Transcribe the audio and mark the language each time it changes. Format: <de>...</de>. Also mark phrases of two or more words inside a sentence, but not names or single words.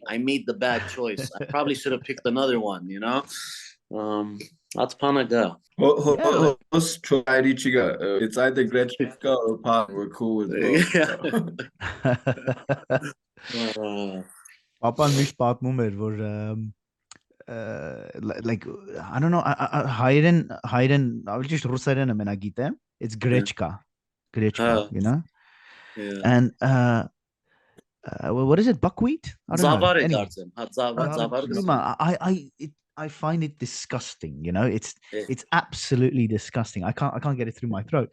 <en>I made the bad choice. I probably should have picked another one, That's panaga. Let's try Ichiga. It's either Gretchka or Pan. We're cool with both.</en> <hy>Papan միշտ պատմում էր, որ</hy> <en>like I don't know,</en> <hy>հայերեն ավելի ճիշտ ռուսերենը մենակ գիտեմ.</hy> <en>It's grechka, Yeah. And what is it, buckwheat? I don't know. Anyway. I find it disgusting, it's absolutely disgusting. I can't get it through my throat.</en>